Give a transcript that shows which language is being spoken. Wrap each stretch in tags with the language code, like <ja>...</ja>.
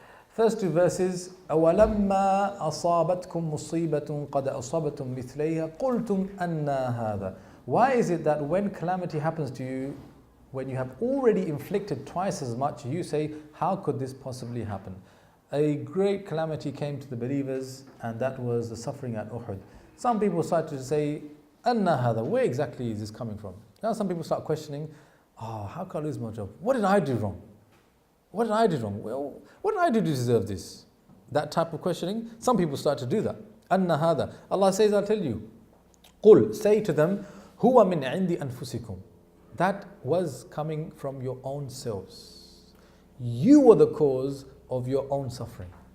<en>First two verses,</en> <ar>أَوَلَمَّا أَصَابَتْكُمْ مُصِيبَةٌ قَدْ أَصَابَتُمْ مِثْلَيْهَا قُلْتُمْ أَنَّا هَذَا.</ar> <en>Why is it that when calamity happens to you, when you have already inflicted twice as much, you say, how could this possibly happen? A great calamity came to the believers, and that was the suffering at Uhud. Some people start to say,</en> <ar>أَنَّا هَذَا,</ar> <en>where exactly is this coming from? Now some people start questioning, how can I lose my job? What did I do wrong? What did I do wrong? Well, what did I do to deserve this? That type of questioning, some people start to do that.</en> <ar>أَنَّ هَذَا.</ar> <en>Allah says, I'll tell you.</en> <ar>قُلْ,</ar> <en>say to them,</en> <ar>هُوَ مِنْ عِنْدِ أَنفُسِكُمْ.</ar> <en>That was coming from your own selves. You were the cause of your own suffering.</en>